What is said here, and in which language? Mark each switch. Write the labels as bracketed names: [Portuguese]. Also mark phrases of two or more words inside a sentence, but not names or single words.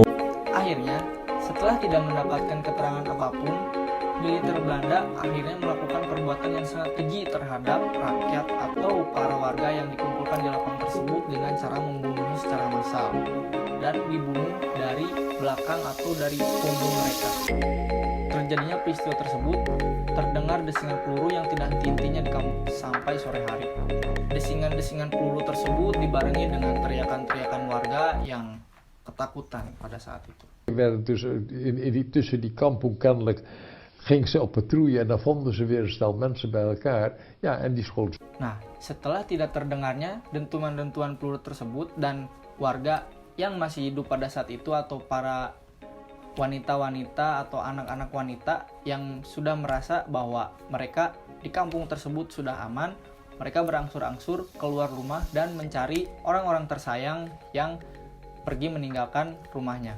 [Indonesian] Akhirnya, setelah tidak mendapatkan keterangan apapun, militer Belanda akhirnya melakukan perbuatan yang sangat keji terhadap rakyat atau para warga yang dikumpulkan di lapang tersebut dengan cara membunuh secara massal dan dibunuh dari belakang atau dari punggung mereka. Terjadinya peristiwa tersebut, terdengar desingan peluru yang tidak henti-hentinya di kampung sampai sore hari. Desingan-desingan peluru tersebut dibarengi dengan teriakan-teriakan warga yang ketakutan pada saat itu. [Dutch] Tussen die kampong kennelijk ging ze op patrouille en dan vonden ze weer een stel mensen bij elkaar. Ja, en die schoot. [Indonesian] Nah, setelah tidak terdengarnya dentuman-dentuman peluru tersebut dan warga yang masih hidup pada saat itu atau para wanita-wanita atau anak-anak wanita yang sudah merasa bahwa mereka di kampung tersebut sudah aman, mereka berangsur-angsur keluar rumah dan mencari orang-orang tersayang yang pergi meninggalkan rumahnya.